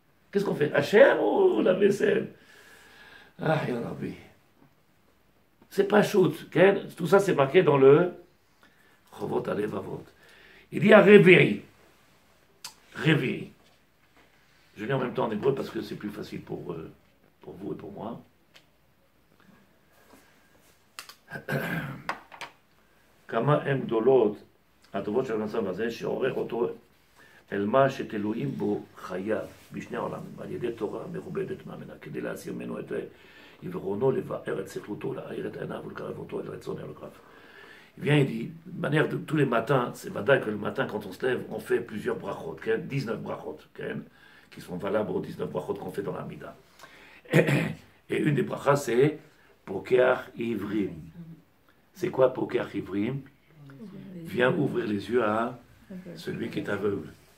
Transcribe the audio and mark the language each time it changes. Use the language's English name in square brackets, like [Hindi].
[French] Qu'est-ce qu'on fait? Hachem ou la vaisselle? Ah, il y en a oui. C'est pas shoot. Tout ça, c'est marqué dans le Chovot Alevavot. Il y a réveil. Réveil. Je lis en même temps en hébreu parce que c'est plus facile pour vous et pour moi. [Hebrew] כמה הן גדולות הטובות של המצב הזה שעורר אותו אל מה שתלויים בו חייו בשני העולמים על ידי תורה מכובדת מאמינה כדי להסיר ממנו את עיוורונו לבאר את שכלותו להאיר את עיניו ולקרב אותו אל רצון אלוקיו. [French] Il vient, il dit, de manière de tous les matins, c'est vrai que le matin quand on se lève, on fait plusieurs brachot, 19 brachot, qui sont valables aux 19 brachot qu'on fait dans la Mida. Et une des brachas, c'est Pokeach Ivrim. C'est quoi Pokeach Ivrim? Viens ouvrir les yeux à celui qui est aveugle.